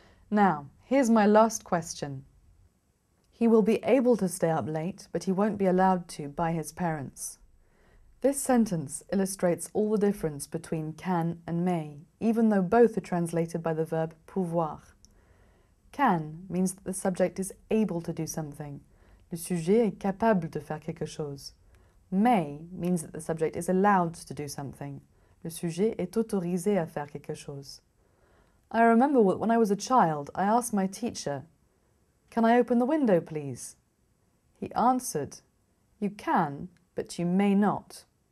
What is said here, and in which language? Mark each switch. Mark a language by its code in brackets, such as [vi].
[en] Now, here's my last question. He will be able to stay up late, but he won't be allowed to by his parents. This sentence illustrates all the difference between can and may, even though both are translated by the verb pouvoir. Can means that the subject is able to do something. [fr] Le sujet est capable de faire quelque chose. [en] May means that the subject is allowed to do something. [fr] Le sujet est autorisé à faire quelque chose. [en] I remember when I was a child, I asked my teacher, "Can I open the window, please?" He answered, "You can, but you may not."